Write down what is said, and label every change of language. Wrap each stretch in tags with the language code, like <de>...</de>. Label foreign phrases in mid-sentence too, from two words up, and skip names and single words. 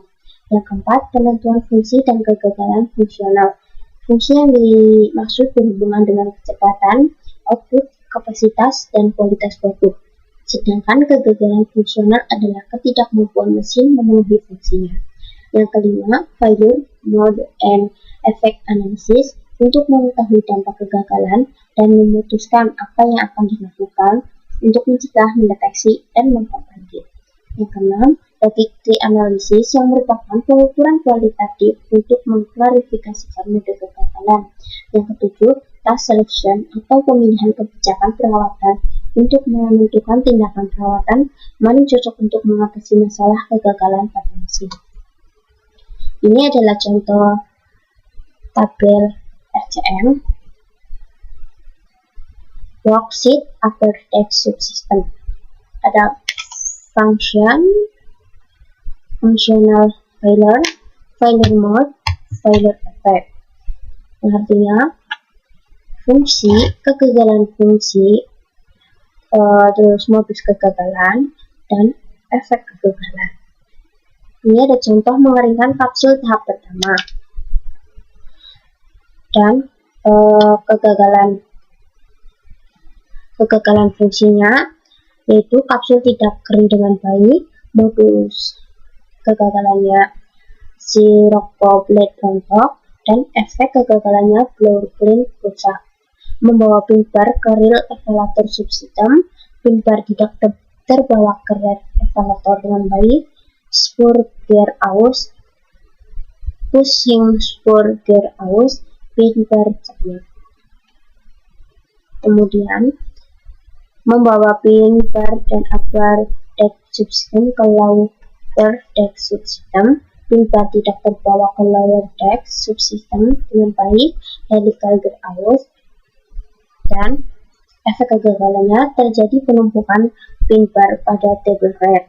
<id>Yang keempat, penentuan fungsi dan kegagalan fungsional. Fungsi yang dimaksud berhubungan dengan kecepatan, output, kapasitas, dan kualitas produk. Sedangkan kegagalan fungsional adalah ketidakmampuan mesin memenuhi fungsinya. Yang kelima,</id> <en>failure mode and effect analysis</en> <id>untuk mengetahui dampak kegagalan dan memutuskan apa yang akan dilakukan untuk mencegah, mendeteksi, dan memperbaiki. Yang keenam,</id> <en>logic-tree analysis</en> <id>yang merupakan pengukuran kualitatif untuk mengklarifikasikan mode kegagalan. Yang ketujuh,</id> <en>task selection</en> <id>atau pemilihan kebijakan perawatan untuk menentukan tindakan perawatan mana cocok untuk mengatasi masalah kegagalan pada mesin. Ini adalah contoh tabel</id> <en>RCM worksheet upper deck subsystem. Ada functional failure, failure mode, failure effect.</en> <id>Yang artinya fungsi, kegagalan fungsi, terus modus kegagalan, dan efek kegagalan. Ini ada contoh mengeringkan kapsul tahap pertama. Dan kegagalan fungsinya yaitu kapsul tidak kering dengan baik, modus kegagalannya sirop blade rontok, dan efek kegagalannya</id> <en>blower clean</en> <id>rusak. Membawa</id> <en>pin bar</en> <id>ke</id> <en>reel evaluator subsystem, pin bar</en> <id>tidak terbawa ke</id> <en>reel evaluator</en> <id>dengan baik,</id> <en>spur gear aus, pushing spur gear aus, pin bar jepit.</en> <id>Kemudian membawa</id> <en>pin bar</en> <id>dan</id> <en>upper deck subsystem</en> <id>ke</id> <en>lower deck subsystem, pin bar</en> <id>tidak terbawa ke</id> <en>lower deck subsystem</en> <id>dengan baik,</id> <en>helical gear</en> <id>aus, dan efek kegagalannya terjadi penumpukan</id> <en>pin bar</en> <id>pada</id> <en>table rear.</en>